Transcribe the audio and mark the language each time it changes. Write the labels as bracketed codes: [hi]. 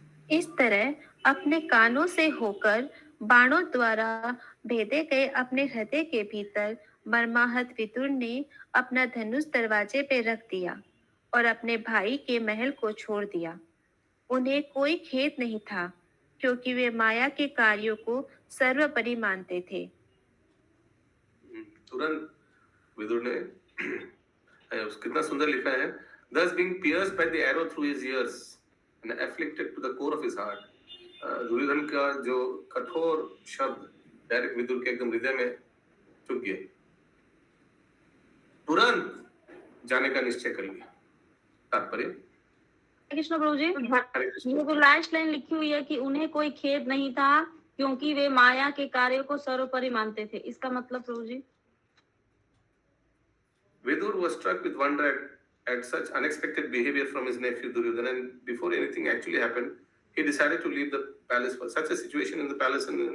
[hi] इस तरह अपने कानों से होकर बाणों द्वारा भेदे गए अपने हृदय के भीतर मर्माहत विदुर ने अपना धनुष दरवाजे पे रख दिया और अपने भाई के महल को छोड़ दिया। उन्हें कोई खेद नहीं था, क्योंकि वे माया के कार्यों को सर्वोपरि मानते थे। तुरंत विदुर ने कितना सुंदर लिखा है, [en] thus being pierced by the arrow through his ears and afflicted to the core of his heart। [hi] Duryodhan का जो कठोर शब्द डायरेक्ट विदुर के एकदम हृदय में चुभ गया, तुरंत जाने का निश्चय कर लिया। तात्पर्य कृष्ण प्रभु जी, हरे कृष्ण। ये जो लास्ट लाइन लिखी हुई है कि उन्हें कोई खेद नहीं था क्योंकि वे माया के कार्यों को सर्वोपरि मानते थे, इसका मतलब प्रभु जी? [en] Vidur was struck with wonder at such unexpected behavior from his nephew Duryodhana, and before anything actually happened, he decided to leave the palace for such a situation in the palace.